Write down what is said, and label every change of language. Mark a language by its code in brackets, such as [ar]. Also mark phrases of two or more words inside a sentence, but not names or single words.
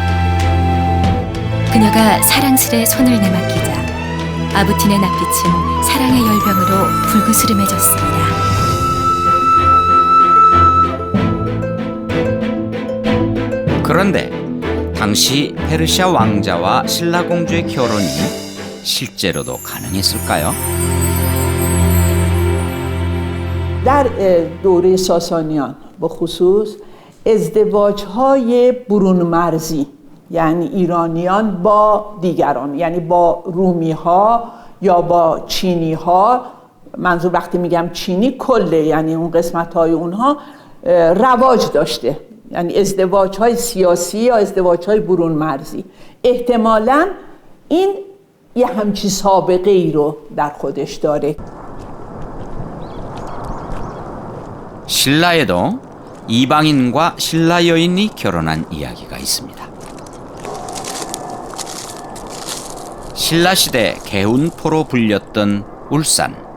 [ko] 그녀가 사랑스레 손을 내맡기자 아부틴의 낯빛은 사랑의 열병으로 불그스름해졌습니다. 그런데 당시 페르시아 왕자와 신라 공주의 결혼이 실제로도 가능했을까요? [fa] در دوره ساسانیان به خصوص ازدواج‌های برون مرزی یعنی ایرانیان با دیگران یعنی با رومی‌ها یا با چینی‌ها، منظور وقتی میگم چینی کله یعنی اون قسمت‌های اونها رواج داشته، یعنی ازدواج‌های سیاسی یا ازدواج‌های برون مرزی. احتمالاً این یه همچی سابقه ای رو در خودش داره. [ko] 신라에도 이방인과 신라 여인이 결혼한 이야기가 있습니다. 신라 시대 개운포로 불렸던 울산.